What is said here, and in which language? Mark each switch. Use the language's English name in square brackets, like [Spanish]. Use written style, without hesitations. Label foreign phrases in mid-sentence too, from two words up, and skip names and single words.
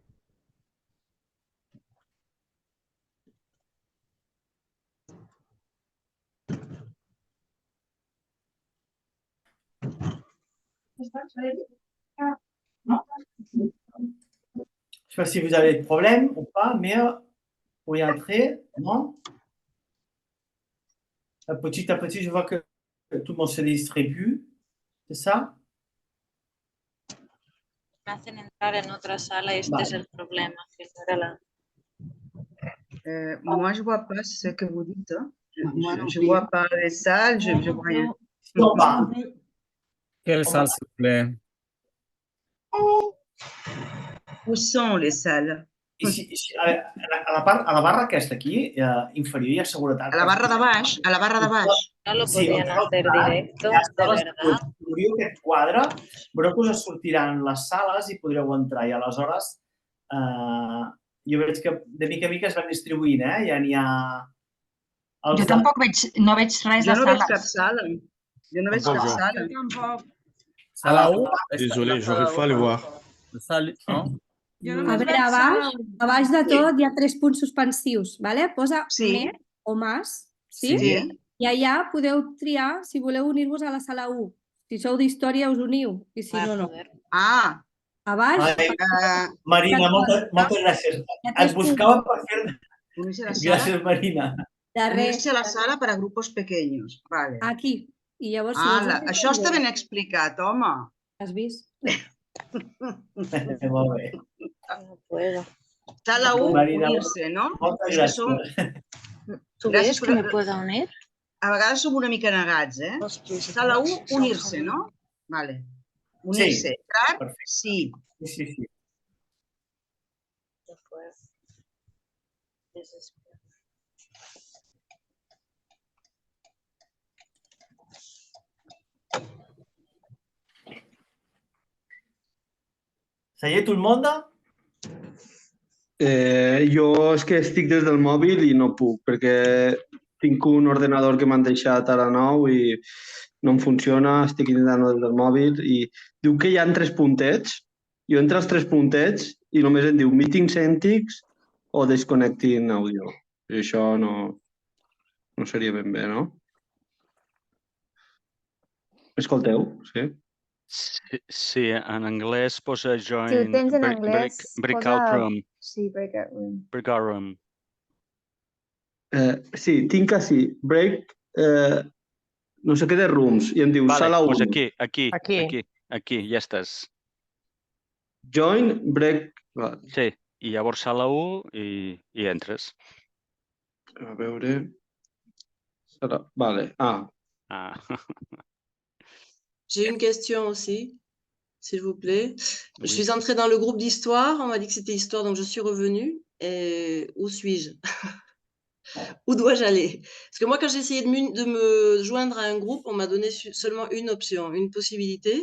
[French] Je ne sais pas si vous avez des problèmes ou pas, mais pour y entrer, non? Petit à petit, je vois que tout le monde se distribue. C'est ça? [Spanish] Me hacen entrar en otra sala, este es el problema. Que no era [French] moi, je ne vois pas ce que vous dites. Je ne vois pas les salles, je ne vois rien. Non, pas. Quelle salle, s'il vous plaît? Où sont les salles? Ici, [Catalan] a la barra aquesta aquí, inferior, hi ha seguretat. A la barra de baix? A la barra de baix? [Spanish] No lo Sí, podían hacer directo, de verdad. [Catalan] Obriu aquest quadre, veureu que us sortiran les sales i podreu entrar. I aleshores, jo veig que de mica en mica es van distribuint, Ja n'hi ha... Jo tampoc no veig res de Jo no veig sales. cap sala. Jo no veig cap sala. Sala 1? [French] Désolé, j'arrive pas à le voir. Salle 1? [Catalan] A veure, a baix de tot hi ha 3 punts suspensius, ¿vale? Posa més o més, sí? I allà podeu triar si voleu unir-vos a la sala 1. Si sou d'història us uniu, i si no, no. Ah! A baix... Marina, moltes gràcies. Et buscava per fer... Gràcies, Marina. [Spanish] Unirse a la sala para grupos pequeños. Vale. [Catalan] Aquí. I llavors... Això està ben explicat, home. Has vist? Molt bé. [Spanish] No puedo. [Catalan] Sala 1, unir-se, no? Moltes gràcies. [Spanish] ¿Tú ves que me pueda unir? [Catalan] A vegades som una mica negats, Sala 1, unir-se, no? Vale. Unir-se. Sí. Sí. [French] Ça y est, tout le monde? [Catalan] Jo és que estic des del mòbil i no puc, perquè tinc un ordenador que m'han deixat ara nou i no em funciona, estic intentant des del mòbil i diu que hi ha 3 puntets. Jo entro als 3 puntets i només em diu [English] meeting settings [Catalan] o [English] disconnecting audio. [Catalan] I això no seria ben bé, no? M'escolteu? Sí? Sí, en anglès posa join... Si ho tens en anglès, [English] breakout room. Sí, breakout room. Breakout room. [Catalan] Sí, tinc així, break, no sé què de rooms, i em diu sala 1. Doncs aquí, ja estàs. [English] Join, break... [Catalan] Sí, i llavors sala 1 i entres. A veure... Vale. Ah. [French] J'ai une question aussi, s'il vous plaît. Oui. Je suis entrée dans le groupe d'histoire. On m'a dit que c'était histoire, donc je suis revenue. Et où suis-je? Où dois-je aller? Parce que moi, quand j'ai essayé de me joindre à un groupe, on m'a donné seulement une option, une possibilité.